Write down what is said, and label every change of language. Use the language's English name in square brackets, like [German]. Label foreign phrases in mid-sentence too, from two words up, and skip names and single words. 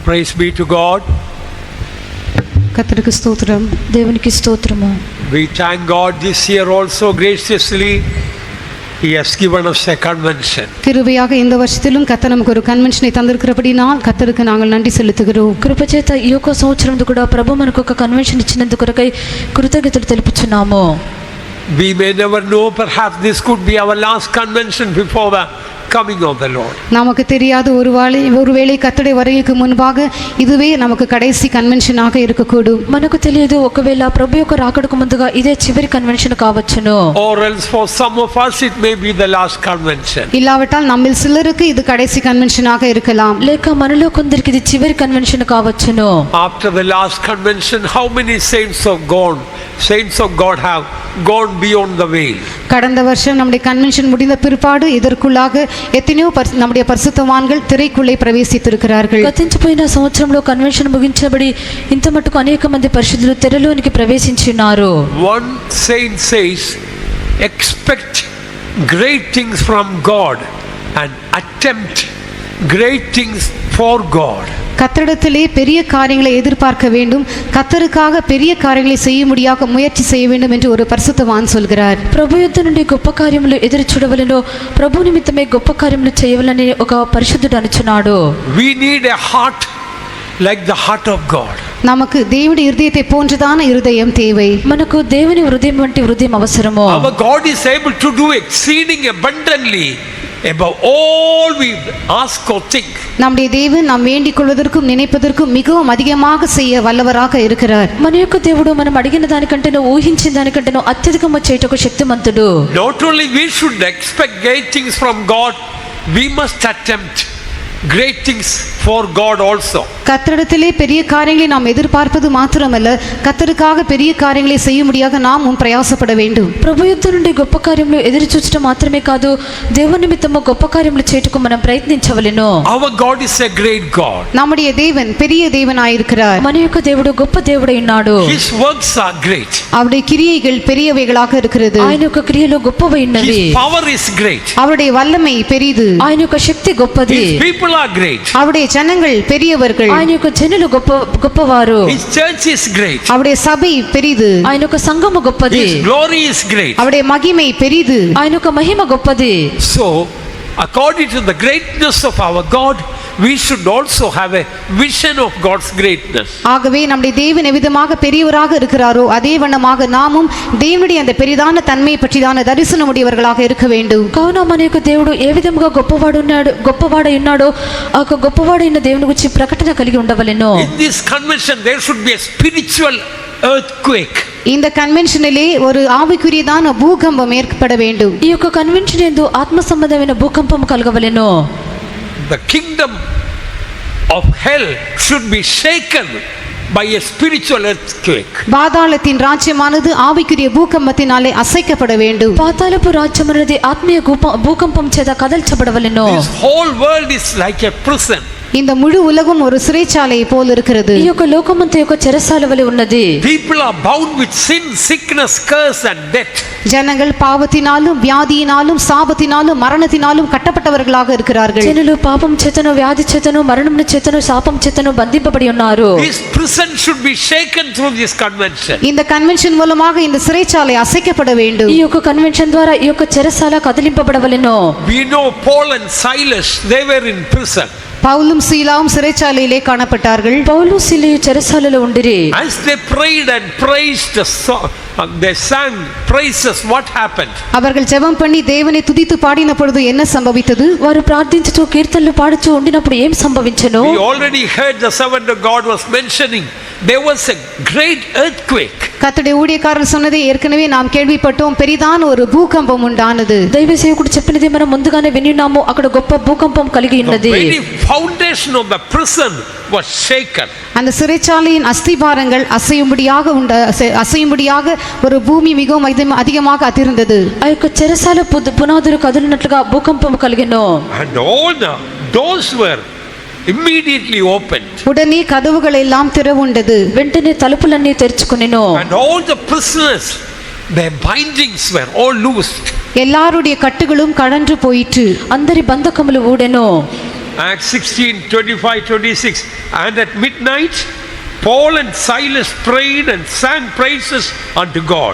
[English] Praise be to God. [Tamil] கர்த்தருக்கு ஸ்தோத்திரம். [Telugu] దేవునికి స్తోత్రము. [English] We thank God this year also graciously He has given us a convention. [Tamil] கிருபையாக இந்த வருஷத்திலும் கர்த்தர் நமக்கு ஒரு கன்வென்ஷனை தந்திருக்கிறபடினால் கர்த்தருக்கு நாங்கள் நன்றி செலுத்துகிறோம். [Telugu] కృపచేత ఈ యొక్క సంవత్సరంలో కూడా ప్రభు మనకు ఒక కన్వెన్షన్ ఇచ్చినందుకు కొరకై కృతజ్ఞతలు తెలుపుచున్నాము. [English] We may never know, perhaps this could be our last convention before the coming of the Lord. [Tamil] நமக்கு தெரியாத ஒருவேளை கர்த்தருடைய வருகைக்கு முன்பாக இதுவே நமக்கு கடைசி கன்வென்ஷனாக இருக்கக்கூடும். [Telugu] మనకు తెలియదు, ఒకవేళ ప్రభు యొక్క రాకడకు ముందుగా ఇదే చివరి కన్వెన్షన్ కావచ్చును. [English] Or else for some of us it may be the last convention. [Tamil] இல்லாவிட்டால் நம்மில் சிலருக்கு இது கடைசி கன்வென்ஷனாக இருக்கலாம். [Telugu] లేక మనలో కొందరికి ఇది చివరి కన్వెన్షన్ కావచ్చును. [English] After the last convention, how many saints of God have gone beyond the veil? [Tamil] கடந்த வருஷம் நம்முடைய கன்வென்ஷன் முடிந்த பிற்பாடு இதற்குள்ளாக எத்தனையோ நம்முடைய பரிசுத்தவான்கள் திரைக்குள்ளே பிரவேசித்திருக்கிறார்கள். [Telugu] గతించిపోయిన సంవత్సరంలో కన్వెన్షన్ ముగించబడి ఇంత మట్టుకు అనేక మంది పరిశుద్ధులు తెరలోనికి ప్రవేశించున్నారు. [English] One saint says, expect great things from God and attempt great things for God. [Tamil] கர்த்தரிடத்திலே பெரிய காரியங்களை எதிர்பார்க்க வேண்டும், கர்த்தருக்காக பெரிய காரியங்களை செய்ய முடியாத முயற்சி செய்ய வேண்டும் என்று ஒரு பரிசுத்தவான் சொல்கிறார். [Telugu] ప్రభు యొద్ద నుండి గొప్ప కార్యములు ఎదురు చూడవలెను, ప్రభు నిమిత్తమే గొప్ప కార్యములు చేయవలని ఒక పరిశుద్ధుడు అనుచున్నాడు. [English] We need a heart like the heart of God. [Tamil] நமக்கு தேவனுடைய இருதயத்தை போன்றதான இருதயம் தேவை. [Telugu] మనకు దేవుని హృదయం వంటి హృదయం అవసరము. [English] Our God is able to do exceeding abundantly above all we ask or think. [Tamil] நம்முடைய தேவன் நாம் வேண்டிக் கொள்வதற்கும் நினைப்பதற்கும் மிகவும் அதிகமாக செய்ய வல்லவராக இருக்கிறார். [Telugu] మన యొక్క దేవుడు మనం అడిగిన దానికంటేనో ఊహించిన దానికంటేనో అత్యధికంగా చేయటకు శక్తిమంతుడు. [English] Not only we should expect great things from God, we must attempt great things for God also. [Tamil] கர்த்தரிடத்திலே பெரிய காரியங்களை நாம் எதிர்பார்ப்பது மாத்திரமல்ல, கர்த்தருக்காக பெரிய காரியங்களை செய்ய முடியாத நாமும் பிரயாசப்பட வேண்டும். [Telugu] ప్రభు యొద్ద నుండి గొప్ప కార్యములు ఎదురు చూచడం మాత్రమే కాదు, దేవుని నిమిత్తము గొప్ప కార్యములు చేయుటకు మనం ప్రయత్నించవలెను. [English] Our God is a great God. [Tamil] நம்முடைய தேவன் பெரிய தேவனாயிருக்கிறார். [Telugu] మన యొక్క దేవుడు గొప్ప దేవుడై ఉన్నాడు. [English] His works are great. [Tamil] அவருடைய கிரியைகள் பெரியவைகளாக இருக்கிறது. [Telugu] ఆయన యొక్క క్రియలు గొప్పవై ఉన్నవి. [English] His power is great. [Tamil] அவருடைய வல்லமை பெரிது. [Telugu] ఆయన యొక్క శక్తి గొప్పది. [English] His people are great. [Tamil] அவருடைய ஜனங்கள் பெரியவர்கள். [Telugu] ఆయన యొక్క జనులు గొప్పవారు. [English] His church is great. [Tamil] அவருடைய சபை பெரிது. [Telugu] ఆయన యొక్క సంఘము గొప్పది. [English] His glory is great. [Tamil] அவருடைய மகிமை பெரிது. [Telugu] ఆయన యొక్క మహిమ గొప్పది. [English] So, according to the greatness of our God, we should also have a vision of God's greatness. [Tamil] ஆகவே நம்முடைய தேவன் எவ்விதமாக பெரியவராக இருக்கிறாரோ அதே வண்ணமாக நாமும் தேவனுடைய அந்த பெரிதான தன்மை பற்றிதான தரிசனம் உடையவர்களாக இருக்க வேண்டும். [Telugu] కావున మన యొక్క దేవుడు ఏ విధముగా గొప్పవాడై ఉన్నాడో ఆ గొప్పవాడైన దేవుని గురించి ప్రకటన కలిగి ఉండవలెను. [English] In this convention there should be a spiritual earthquake. [Tamil] இந்த கன்வென்ஷனிலே ஒரு ஆவிக்குரியதான பூகம்பம் ஏற்பட வேண்டும். [Telugu] ఈ యొక్క కన్వెన్షన్ యందు ఆత్మ సంబంధమైన భూకంపం కలగవలెను. [English] The kingdom of hell should be shaken by a spiritual earthquake. [Tamil] பாதாளத்தின் ராஜ்யமானது ஆவிக்குரிய பூகம்பத்தினாலே அசைக்கப்பட வேண்டும். [Telugu] పాతాళపు రాజ్యం అనేది ఆత్మీయ భూకంపం చేత కదల్చబడవలెను. [English] This whole world is like a prison. [Tamil] இந்த முழு உலகம் ஒரு சிறைச்சாலை போல் இருக்கிறது. [Telugu] ఈ యొక్క లోకమంతా యొక్క చెరసాల వలె ఉన్నది. [English] People are bound with sin, sickness, curse and death. [Tamil] ஜனங்கள் பாவத்தினாலும் வியாதியினாலும் சாபத்தினாலும் மரணத்தினாலும் கட்டப்பட்டவர்களாக இருக்கிறார்கள். [Telugu] జనులు పాపం చేతను వ్యాధి చేతను మరణమును చేతను శాపం చేతను బంధింపబడి ఉన్నారు. [English] This prison should be shaken through this convention. [Tamil] இந்த கன்வென்ஷன் மூலமாக இந்த சிறைச்சாலை அசைக்கப்பட வேண்டும். [Telugu] ఈ యొక్క కన్వెన్షన్ ద్వారా ఈ యొక్క చెరసాల కదిలింపబడవలెను. [English] We know Paul and Silas, they were in prison. [Tamil] பவுலும் சீலாவும் சிறைச்சாலையிலே காணப்பட்டார்கள். [Telugu] పౌలు సీలయు చెరసాలలో ఉండిరి. [English] As they prayed and praised the song, they sang praises, what happened? [Tamil] அவர்கள் ஜெபம் பண்ணி தேவனை துதித்து பாடின பொழுது என்ன சம்பவித்தது? [Telugu] వారు ప్రార్థించుచు కీర్తనలు పాడుచు ఉండినప్పుడు ఏం సంభవించెను? [English] We already heard the servant of God was mentioning there was a great earthquake. [Tamil] கர்த்தருடைய ஊழியக்காரர் சொன்னதை ஏற்கனவே நாம் கேள்விப்பட்டோம். பெரிதான ஒரு பூகம்பம் உண்டானது. [Telugu] దైవ సేవకుడు చెప్పినది మనం ముందుగానే విన్నాము. అక్కడ గొప్ప భూకంపం కలిగి ఉన్నది. [English] The very foundation of the prison was shaken. [Tamil] அந்த சிறைச்சாலையின் அஸ்திபாரங்கள் அசையும்படியாக ஒரு பூமி மிகவும் அதிகமாக அதிர்ந்தது. [Telugu] ఆ యొక్క చెరసాల పునాదులు కదిలినట్లుగా భూకంపం కలిగెను. [English] And all the doors were immediately opened. [Tamil] உடனே கதவுகள் எல்லாம் திறவுண்டது. [Telugu] వెంటనే తలుపులన్నీ తెరుచుకొనెను. [English] And all the prisoners, their bindings were all loosed. [Tamil] எல்லாருடைய கட்டுகளும் கழன்று போயிற்று. [Telugu] అందరి బంధకములు ఊడెను. [English] Acts 16, 25, 26. And at midnight, Paul and Silas prayed and sang praises unto God.